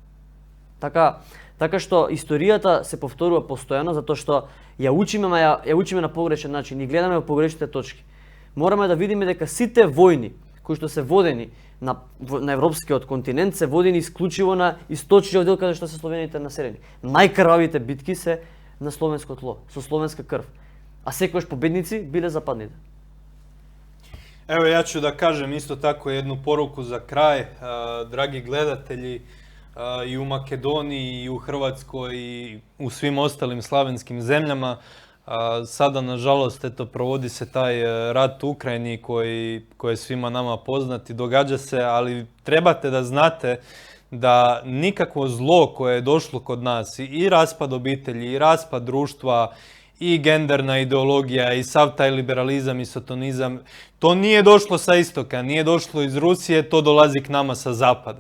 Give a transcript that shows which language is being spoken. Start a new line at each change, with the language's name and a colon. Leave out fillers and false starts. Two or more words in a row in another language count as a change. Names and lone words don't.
Macedonian: Така што историјата се повторува постојано, затоа што ја учиме на погрешен начин и гледаме во погрешните точки. Мораме да видиме дека сите војни кои што се водени на европскиот континент се водени исклучиво на источниот дел каде што се словените населени. Најкрвавите битки се на словенско тло, со словенска крв. А секогаш победници биле западните.
Croatian: Evo ja ću da kažem isto tako jednu poruku za kraj, dragi gledatelji, i u Makedoniji i u Hrvatskoj i u svim ostalim slavenskim zemljama. Sada, nažalost, provodi se taj rat u Ukrajini koji je svima nama poznat i događa se, ali trebate da znate da nikakvo zlo koje je došlo kod nas, i raspad obitelji, i raspad društva, i genderna ideologija, i sav taj liberalizam i sotonizam, to nije došlo sa istoka, nije došlo iz Rusije, to dolazi k nama sa zapada.